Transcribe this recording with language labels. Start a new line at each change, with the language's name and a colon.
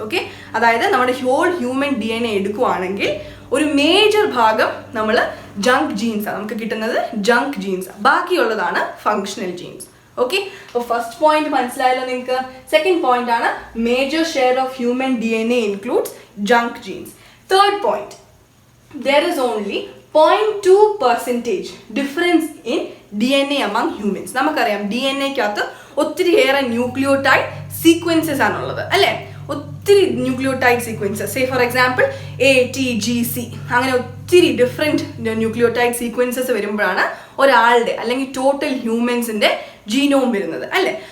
Malayalam: Okay, അതായത് നമ്മുടെ whole human DNA എടുക്കുവാണെങ്കിൽ ഒരു മേജർ ഭാഗം നമ്മൾ ജങ്ക് ജീൻസ് ആണ് നമുക്ക് കിട്ടുന്നത്, junk jeans. ബാക്കിയുള്ളതാണ് functional jeans. Okay, അപ്പോൾ ഫസ്റ്റ് പോയിന്റ് മനസ്സിലായല്ലോ നിങ്ങൾക്ക്.
English: Second point ആണ് major share of human DNA includes junk genes. Third point, there is only 0.2% difference in DNA among humans.
Malayalam: നമുക്കറിയാം DNA-ക്കകത്ത് ഒത്തിരിയേറെ ന്യൂക്ലിയോടൈഡ് സീക്വൻസസ് ആണുള്ളത് അല്ലേ, ഒത്തിരി nucleotide sequences.
English: say for example
Malayalam: ATGC, അങ്ങനെ ഒത്തിരി ഡിഫറെൻറ്റ് ന്യൂക്ലിയോടൈഡ് സീക്വൻസസ് വരുമ്പോഴാണ് ഒരാളുടെ അല്ലെങ്കിൽ ടോട്ടൽ ഹ്യൂമൻസിന്റെ ജീനോം വരുന്നത് അല്ലേ.